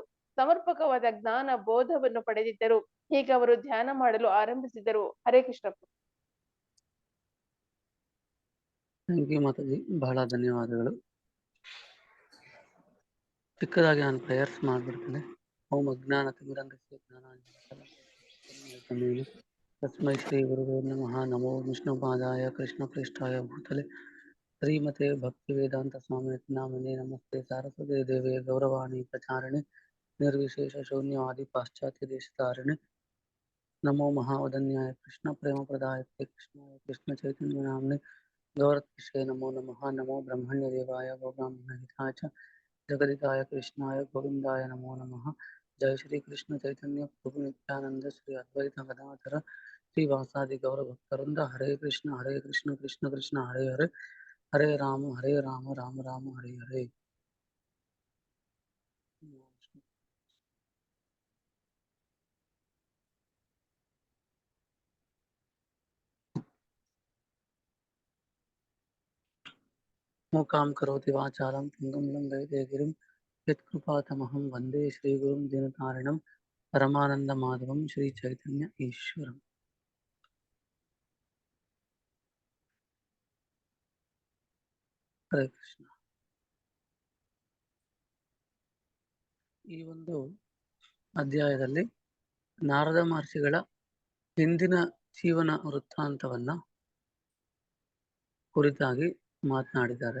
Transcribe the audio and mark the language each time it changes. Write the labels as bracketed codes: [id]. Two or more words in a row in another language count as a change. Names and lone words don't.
[kn] ಸಮರ್ಪಕವಾದ ಜ್ಞಾನ ಬೋಧವನ್ನು ಪಡೆದಿದ್ದರು. ಹೀಗೆ ಅವರು ಧ್ಯಾನ ಮಾಡಲು ಆರಂಭಿಸಿದರು. [sa] ಹರೇ ಕೃಷ್ಣ. [en] thank you [kn] ಮಾತಾಜಿ, ಬಹಳ ಧನ್ಯವಾದಗಳು. ಚಿಕ್ಕದಾಗಿ ನಾನು ಪ್ರೇಯರ್ಸ್ ಮಾಡ್ಬಿಡ್ತೇನೆ. [sa] ಓಂ ಅಜ್ಞಾನತಿಮಿರಂಧಸ್ಯ ಜ್ಞಾನಾಂಜನಶಲಾಕಯ ತಸ್ಮೈ ಶ್ರೀ ಗುರುವೇ ನಮಃ. ನಮೋ ವಿಷ್ಣುಪಾದಾಯ ಕೃಷ್ಣಪ್ರೇಷ್ಠಾಯ ಭೂತಲೆ ಶ್ರೀಮತೆ ಭಕ್ತಿವೇದಾಂತ ಸ್ವಾಮಿ ನಾಮಿನೇ ನಮಸ್ತೆ ಸಾರಸ್ವತೇ ದೇವೇ ಗೌರವಾಣಿ ಪ್ರಚಾರಿಣಿ ನಿರ್ವಿಶೇಷ ಶೂನ್ಯವಾದಿ ಪಾಶ್ಚಾತ್ಯ ದೇಶಧಾರಿಣಿ ನಮೋ ಮಹಾವದನ್ಯಾಯ ಕೃಷ್ಣ ಪ್ರೇಮ ಪ್ರದಾಯತೆ ಕೃಷ್ಣಾಯ ಕೃಷ್ಣ ಚೈತನ್ಯ ನಾಮ್ನೆ ಗೌರತ್ಕೃಷ್ಣೇ ನಮೋ ನಮಃ. ನಮೋ ಬ್ರಹ್ಮಣ್ಯ ದೇವಾಯ ಗೋಬ್ರಾಹ್ಮಣ ಹಿತಾಯ ಚ ಜಗದಿತಾಯ ಕೃಷ್ಣಾಯ ಗೋವಿಂದಾಯ ನಮೋ ನಮಃ. ಜಯ ಶ್ರೀ ಕೃಷ್ಣ ಚೈತನ್ಯ ಪ್ರಭು ನಿತ್ಯಾನಂದ ಶ್ರೀ ಅದ್ವೈತ ಗದಾಧರ ಶ್ರೀವಾಸಾದಿ ಗೌರ ಭಕ್ತವೃಂದ. ಹರೇ ಕೃಷ್ಣ ಕೃಷ್ಣ ಕೃಷ್ಣ ಹರೇ ಹರೇ, ಹರೇ ರಾಮ ರಾಮ ರಾಮ ಹರೇ ಹರೇ. ಮೂಕಾಂ ಕರೋತಿ ವಾಚಾಲಂ ಪುಂಗಂ ಲಂಘಯತೆ ಗಿರಿಂ ಯತ್ಕೃಪಾತಮಹಂ ವಂದೇ ಶ್ರೀಗುರುಂ ದೀನತಾರಿಣಂ ಪರಮಾನಂದ ಮಾಧವಂ ಶ್ರೀ ಚೈತನ್ಯ ಈಶ್ವರಂ. ಹರೇ ಕೃಷ್ಣ. [kn] ಈ ಒಂದು ಅಧ್ಯಾಯದಲ್ಲಿ ನಾರದ ಮಹರ್ಷಿಗಳ ಹಿಂದಿನ ಜೀವನ ವೃತ್ತಾಂತವನ್ನ ಕುರಿತಾಗಿ ಮಾತನಾಡಿದ್ದಾರೆ.